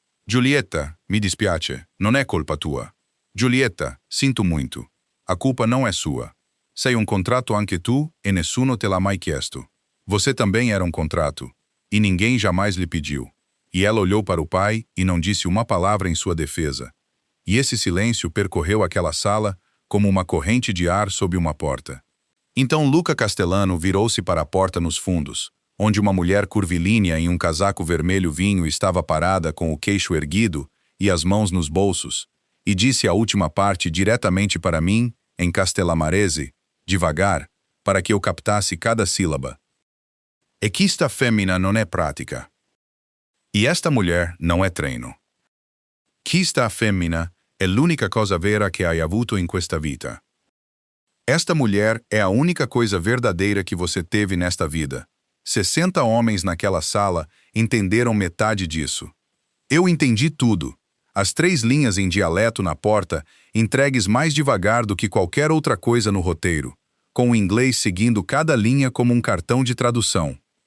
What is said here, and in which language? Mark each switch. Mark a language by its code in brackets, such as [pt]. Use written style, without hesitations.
[it] Giulietta, mi dispiace, non è colpa tua. [pt] Giulietta, sinto muito. A culpa não é sua. [it] Sei um contrato anche tu e nessuno te l'ha mai chiesto. [pt] Você também era um contrato, e ninguém jamais lhe pediu. E ela olhou para o pai e não disse uma palavra em sua defesa. E esse silêncio percorreu aquela sala como uma corrente de ar sob uma porta. Então Luca Castellano virou-se para a porta nos fundos, onde uma mulher curvilínea em um casaco vermelho vinho estava parada com o queixo erguido e as mãos nos bolsos, e disse a última parte diretamente para mim, em castellamarese, devagar, para que eu captasse cada sílaba. [it] E questa femmina non è pratica. [pt] E esta mulher não é treino. [it] Questa femmina é l'unica cosa vera che hai avuto in questa vita. [pt] Esta mulher é a única coisa verdadeira que você teve nesta vida. 60 homens naquela sala entenderam metade disso. Eu entendi tudo. As 3 linhas em dialeto na porta, entregues mais devagar do que qualquer outra coisa no roteiro, com o inglês seguindo cada linha como um cartão de tradução.